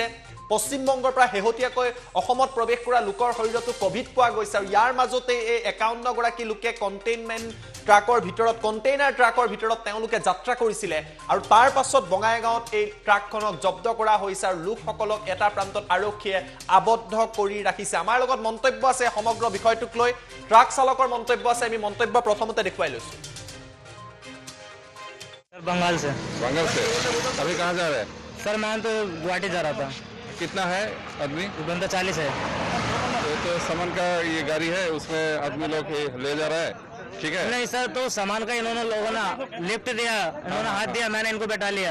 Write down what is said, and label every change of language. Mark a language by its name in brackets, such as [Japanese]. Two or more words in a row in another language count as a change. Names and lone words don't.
[Assamese] পশ্চিমবংগৰ পৰা শেহতীয়াকৈ অসমত প্ৰৱেশ কৰা লোকৰ শৰীৰতো ক'ভিড পোৱা গৈছে আৰু ইয়াৰ মাজতে এই ৫১ গৰাকী লোকে কণ্টেইনাৰ ট্ৰাকৰ ভিতৰত তেওঁলোকে যাত্ৰা কৰিছিলে আৰু তাৰ পাছত বঙাইগাঁৱত এই ট্ৰাকখনক জব্দ কৰা হৈছে আৰু লোকসকলক এটা প্ৰান্তত আৰক্ষীয়ে আবদ্ধ কৰি ৰাখিছে। আমাৰ লগত মন্তব্য আছে সমগ্ৰ বিষয়টোক লৈ, ট্ৰাক চালকৰ মন্তব্য আছে। আমি মন্তব্য প্ৰথমতে দেখুৱাই লৈছো। [Hindi] बंगाल से। अभी कहाँ जा रहे हैं? सर मैं तो गुवाहाटी जा रहा था। कितना है आदमी? बंदा 40 है। तो सामान का ये गाड़ी है, उसमें आदमी लोग ले जा रहा है, ठीक है? नहीं सर, तो सामान का इन्होंने लोगों ने लिफ्ट दिया, इन्होंने हाथ दिया, मैंने इनको बैठा लिया।